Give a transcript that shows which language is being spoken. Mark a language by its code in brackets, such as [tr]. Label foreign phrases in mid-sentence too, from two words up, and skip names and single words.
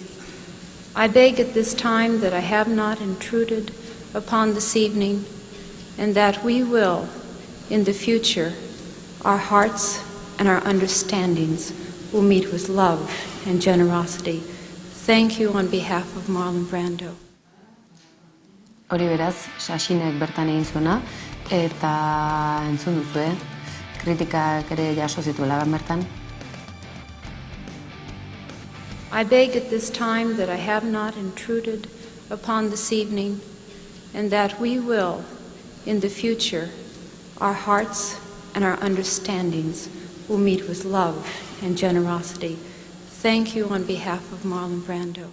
[en] I beg at this time that I have not intruded upon this evening, and that we will, in the future, our hearts and our understandings will meet with love and generosity. Thank you on behalf of Marlon Brando. [eu] Hori beraz, Shasheenek bertan egin zuena, eta entzun duzue, kritikak ere jaso zituela bertan. [en] I beg at this time that I have not intruded upon this evening, and that we will, in the future, our hearts and our understandings will meet with love and generosity. Thank you on behalf of Marlon Brando.